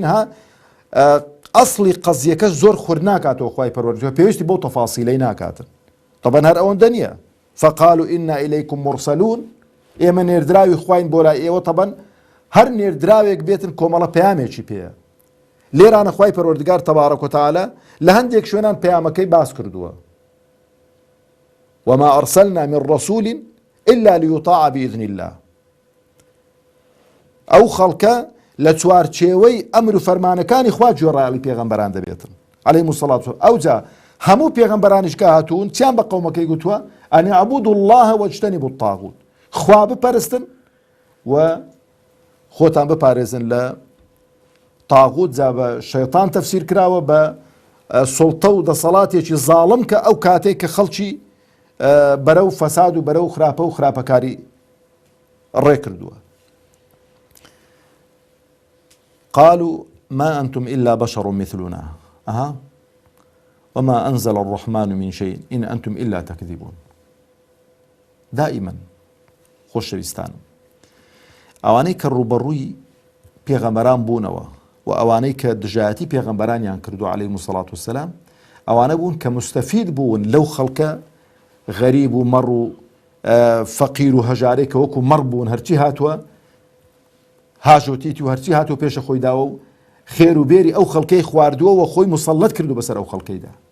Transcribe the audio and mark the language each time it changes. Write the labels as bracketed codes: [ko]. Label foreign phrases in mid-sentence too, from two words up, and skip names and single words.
[ckb] ها ئەسڵی قەزیەکە زۆر خورد ناکاتەوە خوای پەروەردگار، پێویستی بۆ تەفاسیلەی ناکاتن. طبعا هەر ئەوەندە نییە. [ar] فقالوا ئینا ئیلەیکم مرسەلون، [ckb] ئێمە نێردراوی خواین بۆ لای ئێوە. طبعا هەر نێردراوێک بێتن کۆمەڵە پەیامێکی پێیە. لێرانە خوای پەروەردگار [ar] تەبارەک و تەعالا [ckb] لە هەندێک شوێنان پەیامەکەی باس کردووە. [ar] وما أرسلنا من رسول إلا ليطاع بإذن الله. [ckb] ئەو خەڵکە لە چوارچێوەی ئەمر و فەرمانەکانی خوا گوێڕایەڵی پێغەمبەران دەبێتن [ar] عەلەیهیمو السەڵات وەسەلام. [ckb] ئەو جا هەموو پێغەمبەرانیش کە هاتوون چیان بە قەومەکەی گوتووە؟ [ar] ئەن اعبدوا الله واجتنبوا الطاغوت، [ckb] خوا بپەرستن و خۆتان بپارێزن لە تاغوت. جا بە شەیطان تەفسیر کراوە بە سوڵتە و دەسەڵاتێکی زاڵم کە ئەو کاتێک کە خەڵکی بەرەو فەساد و بەرەو خراپە و خراپەکاری ڕێ کردووە. [ar] قالوا ما أنتم إلا بشر مثلنا وما أنزل الرحمن من شيء إن أنتم إلا تكذبون. [ckb] دائما خۆشەویستانم ئەوانەی کە ڕوبەڕووی پێغەمبەران بوونەوە و ئەوانەی کە دژایەتی پێغەمبەرانیان کردو [ar] عەلەیهیمو السەڵات وەسسەلام، [ckb] ئەوانە بوون کە مستەفید بوون لەو خەڵکە غەریب و مەڕ و فەقیر و هەژارێک کە وەکو مەڕ بوون، هەرچی هاتووە هاژۆتیتی و هەرچی هاتووە پێشە خۆی داوە و خێر و بێری ئەو خەڵکەی خواردووە و خۆی مسەڵەت کردو بەسەر ئەو خەڵکەیدا.